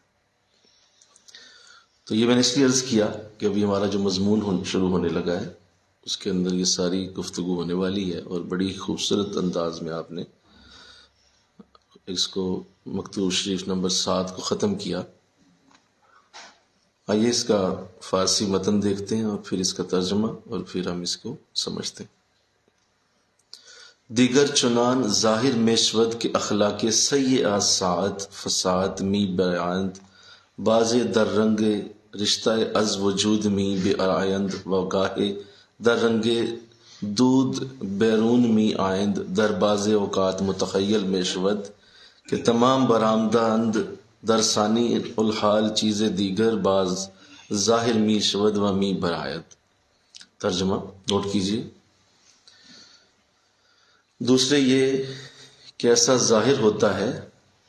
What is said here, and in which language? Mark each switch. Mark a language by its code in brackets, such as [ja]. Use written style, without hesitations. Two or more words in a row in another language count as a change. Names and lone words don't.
[ur] تو یہ میں نے اس لیے عرض کیا کہ ابھی ہمارا جو مضمون شروع ہونے لگا ہے اس کے اندر یہ ساری گفتگو ہونے والی ہے، اور بڑی خوبصورت انداز میں آپ نے اس کو مکتوب شریف نمبر 7 کو ختم کیا. آئیے اس کا فارسی متن دیکھتے ہیں اور پھر اس کا ترجمہ، اور پھر ہم اس کو سمجھتے ہیں. [fa] دیگر چنان ظاہر میشود کے اخلاق سیئہ ساعت فساد می بیاند، باز در رنگ رشتہ از وجود می بے آیند، و گاہے در رنگ دود بیرون می آئند. در باز اوقات متخیل میشود کہ تمام برآمدند در ثانی الحال چیز دیگر باز ظاہر می شود و می برآید. [ur] ترجمہ نوٹ کیجیے. دوسرے یہ کہ ایسا ظاہر ہوتا ہے